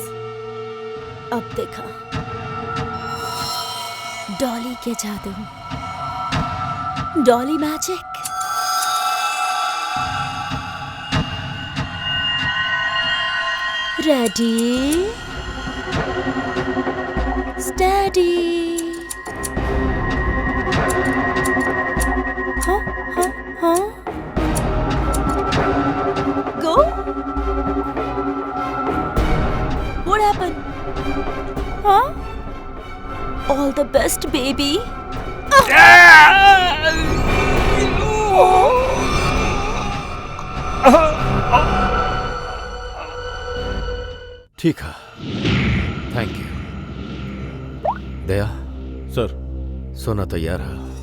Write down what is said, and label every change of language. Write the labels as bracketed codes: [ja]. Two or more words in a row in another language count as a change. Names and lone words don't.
[hi] अब देखा डॉली के जादू, डॉली मैजिक। [en] ready steady. Huh? Go? What happened? Huh? All the best, baby. [hi] ठीक है, [en] thank you. [hi] दया सर, सोना तैयार है।